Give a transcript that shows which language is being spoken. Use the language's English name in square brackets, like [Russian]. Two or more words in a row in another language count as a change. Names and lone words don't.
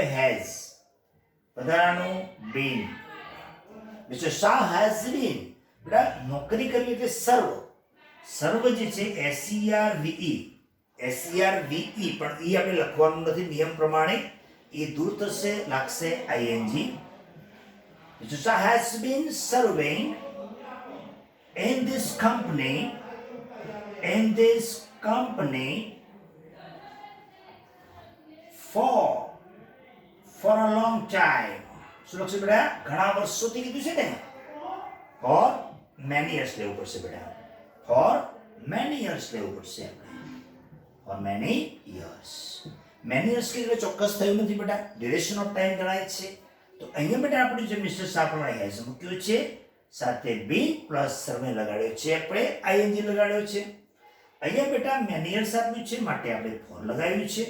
[English] હેઝ. વધારાનું બીન. Mister Shah has been. [Gujarati] બેટા નોકરી કરવી એટલે સર્વ જે છે SERVE પણ એ આપણે લખવાનું નથી નિયમ પ્રમાણે, એ દૂર થશે, લાગશે આઈએનજી. [English] Mister Shah has been serving in this company for a long time. [Gujarati] શું લખશે બેટા? ઘણા વર્ષોથી કીધું છે ને, [English] for many years [Gujarati] લેવું પડશે બેટા. [English] for many years [Gujarati] લેવું પડશે આપણે. [English] for many years [Gujarati] કે ચોક્કસ થયું નથી બેટા, [English] duration of time [Gujarati] ગણાય છે. તો અહીંયા બેટા આપણે જે મિસ્ટર શાહ પ્રમાણે હેઝ મૂક્યું છે, સાથે [English] be plus serve [Gujarati] લગાડ્યો છે, આપણે આઈએનજી લગાડ્યો છે. અહીંયા બેટા [English] many years [Gujarati] આપ્યું છે માટે આપણે ફોર લગાવ્યું છે.